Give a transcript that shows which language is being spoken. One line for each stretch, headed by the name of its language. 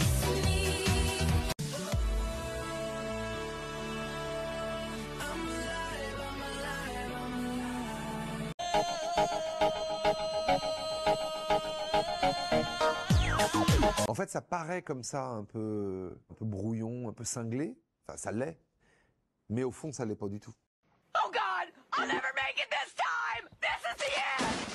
English: Release me. I'm alive, I'm alive, I'm alive.
French: En fait, ça paraît comme ça un peu brouillon, un peu cinglé. Enfin, ça l'est. Mais au fond, ça l'est pas du tout.
English: Oh God, I'll never make it this time. This is the end.